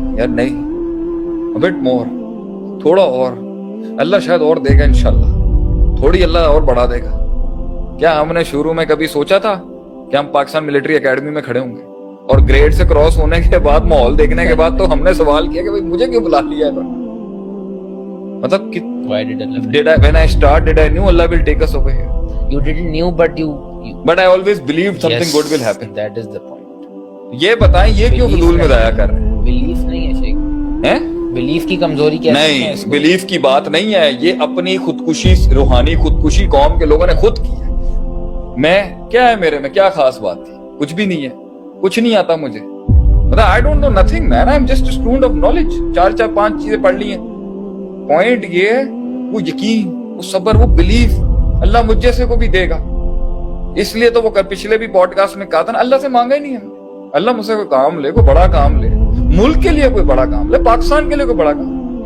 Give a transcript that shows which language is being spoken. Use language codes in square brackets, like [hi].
[ur] یار نہیں, [en] a bit more, [ur] تھوڑا اور, اللہ شاید اور دے گا انشاءاللہ, تھوڑی اللہ اور بڑھا دے گا. کیا ہم نے شروع میں کبھی سوچا تھا کہ ہم پاکستان ملٹری اکیڈمی میں کھڑے ہوں گے؟ اور گریڈ سے کراس ہونے کے بعد, ماحول دیکھنے کے بعد تو ہم نے سوال کیا کہ بھائی مجھے کیوں بلا لیا ہے. مطلب [en] when I start did I knew Allah will take us over here? You didn't knew but I always believed something good will happen. That is the point. [ur] یہ بتائیں یہ کیوں فضول میں ضائع کر رہے ہیں؟ بلیف نہیں ہے شیخ, بلیف کی کمزوری کیا ہے؟ نہیں, بلیف کی بات نہیں ہے, یہ اپنی خودکشی, روحانی خودکشی قوم کے لوگوں نے خود کی ہے. میں کیا ہے, میرے میں کیا خاص بات تھی؟ کچھ بھی نہیں ہے, کچھ نہیں آتا مجھے. مطلب [en] I don't know nothing man, I'm just a student of knowledge. [ur] 4-5 چیزیں پڑھ لی ہیں. پوائنٹ یہ ہے وہ یقین, وہ صبر, وہ بلیف, اللہ مجھ جیسے کو بھی دے گا. اس لیے تو وہ پچھلے بھی پوڈ کاسٹ میں کہا تھا نا, اللہ سے مانگا ہی نہیں ہم, اللہ مجھ سے کوئی کام لے, کوئی بڑا کام لے, ملک کے لیے کوئی بڑا کام لے, پاکستان کے لیے کوئی بڑا کام.